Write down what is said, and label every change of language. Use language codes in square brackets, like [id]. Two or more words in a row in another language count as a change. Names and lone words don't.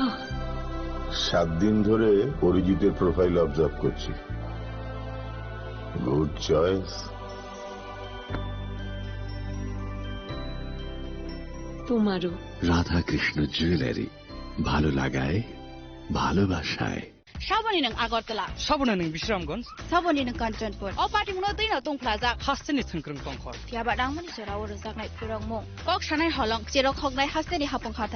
[bn] 7 দিন ধরে পরিচিতের প্রোফাইল অবজার্ভ করছি [en] good choice [bn] তোমারও রাধা কৃষ্ণ জুয়েলারি ভালো লাগায় ভালোবাসায় [trp] Saboni nang Agartala. Sabona ning Bishramganj. Saboni nang Kanchanpur. O party mo din na tong plaza. Hasteni thungkrung tongkhor. Tiaba dang mani sera or sak nai purang mo. Kok sanai holong chero khok nai hasteni hapong khatai.